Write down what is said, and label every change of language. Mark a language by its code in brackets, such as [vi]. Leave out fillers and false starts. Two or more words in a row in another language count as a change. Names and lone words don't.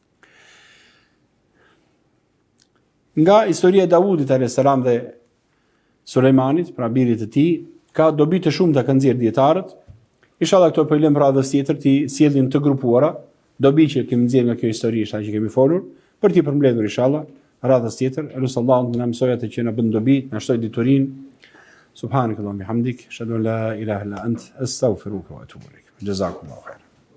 [sq] Nga historia e Davudit [ar] عليه السلام [sq] dhe Sulejmanit, pra birit të tij, ka dobi të shumta kanë nxjerr dietarët. Inshallah këto po i lëm radhës tjetër ti sjellin të grupuara, dobi që kemi nxjerr nga kjo histori që kemi folur, për ti përmbledhur inshallah radhës tjetër. Elusallahu na mësoj atë që na bën dobi, na shtoj diturinë. [ar] سبحانك اللهم بحمدك أشهد أن لا إله إلا أنت أستغفرك وأتوب إليك جزاكم الله خيرا.